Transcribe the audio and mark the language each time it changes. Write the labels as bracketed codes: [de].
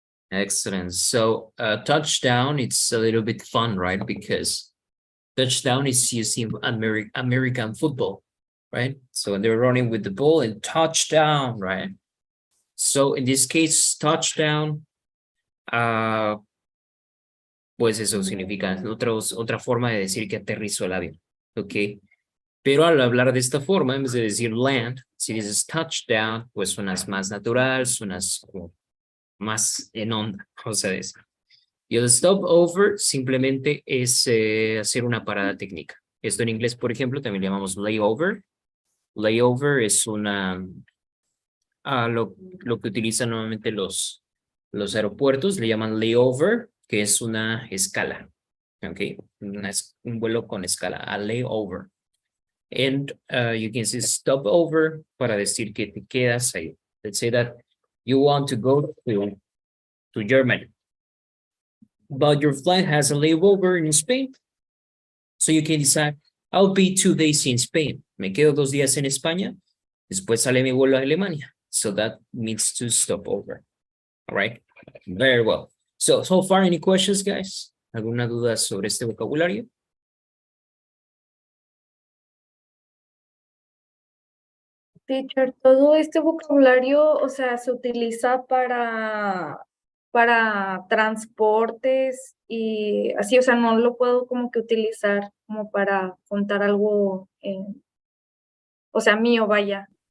[en] Excellent. So touchdown, it's a little bit fun, right? Because touchdown is used in American football, right? So when they're running with the ball and touchdown, right? So in this case, touchdown, [es] pues eso significa otra forma de decir que aterrizó el avión, ¿ok? Pero al hablar de esta forma, en vez de decir land, si dices touchdown, pues suenas más natural, suenas como más en onda, vamos a decir. Y el stopover simplemente es hacer una parada técnica. Esto en inglés, por ejemplo, también le llamamos layover. Layover es una, lo que utilizan normalmente los aeropuertos, le llaman layover, que es una escala. ¿Ok? Un vuelo con escala, [en] a layover. And you can say stopover [es] para decir que te quedas ahí. [en] Let's say that you want to go to Germany, but your flight has a layover in Spain. So you can decide, I'll be 2 days in Spain. [es] Me quedo 2 días en España. Después sale mi vuelo a Alemania. [en] So that means to stop over. All right. Very well. So far, any questions, guys? [es] ¿Alguna duda sobre este vocabulario? Teacher, todo este vocabulario, o sea, se utiliza para transportes y así, o sea, no lo puedo como que utilizar como para contar algo, o sea, mío, vaya.